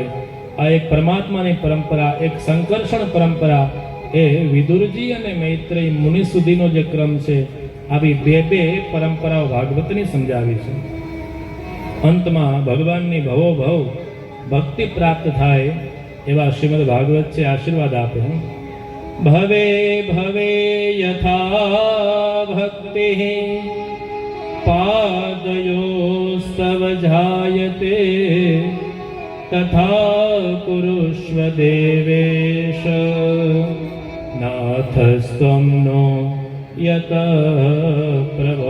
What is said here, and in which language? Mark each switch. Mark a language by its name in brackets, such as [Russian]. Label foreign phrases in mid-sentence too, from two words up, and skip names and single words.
[Gujarati] આ એક પરમાત્માની પરંપરા, એક સંકર્ષણ પરંપરા એ વિદુરજી અને મૈત્રેય મુનિ સુધીનો જે ક્રમ છે આવી બે પરંપરાઓ ભાગવતની સમજાવી છે। અંતમાં ભગવાનની ભવોભવ ભક્તિ પ્રાપ્ત થાય એવા શ્રીમદ ભાગવત છે આશીર્વાદ આપે। [Sanskrit] भवे भवे यथा भक्ति पादयोस्तव जायते तथा कुरुष्व देवेश नाथस्त्वं नो यत प्रभो।